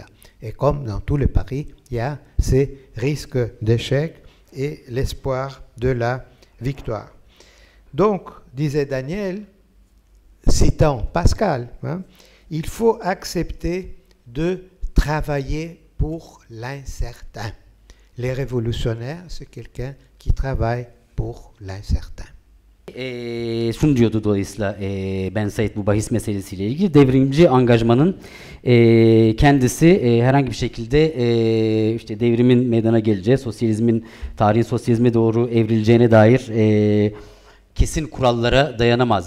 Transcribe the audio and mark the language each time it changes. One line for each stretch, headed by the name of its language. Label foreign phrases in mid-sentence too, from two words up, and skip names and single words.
French: Et comme dans tous les paris, il y a ces risques d'échec et l'espoir de la victoire. Donc, disait Daniel, citant Pascal, hein, il faut accepter de travailler pour l'incertain. Les révolutionnaires, c'est quelqu'un qui travaille pour l'incertain.
Turkish: Şunu diyordu dolayısıyla Ben Said bu bahis meselesiyle ilgili devrimci angajmanın kendisi herhangi bir şekilde işte devrimin meydana geleceği, sosyalizmin tarihin sosyalizme doğru evrileceğine dair kesin kurallara dayanamaz.